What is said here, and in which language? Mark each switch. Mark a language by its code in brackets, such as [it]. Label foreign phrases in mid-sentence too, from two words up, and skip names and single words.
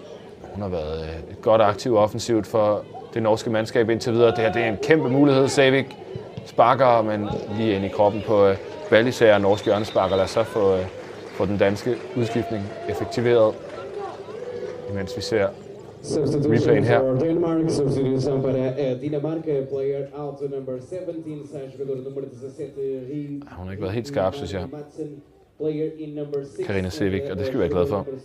[da] Hun har været et godt aktiv offensivt for det norske mandskab indtil videre. Det her det er en kæmpe mulighed. Savik sparker, men lige ind i kroppen på Ballisager og norsk hjørnesparker. Lad os så få den danske udskiftning effektiveret, imens vi ser replayen her. [en] Denmark, [pt] substituição para Dinamarca, [en] player out number 17, [pt] jogador nummer 17. [da] Hun har ikke været helt skarp, synes jeg. Karina Sevik, og det skal vi være glade for.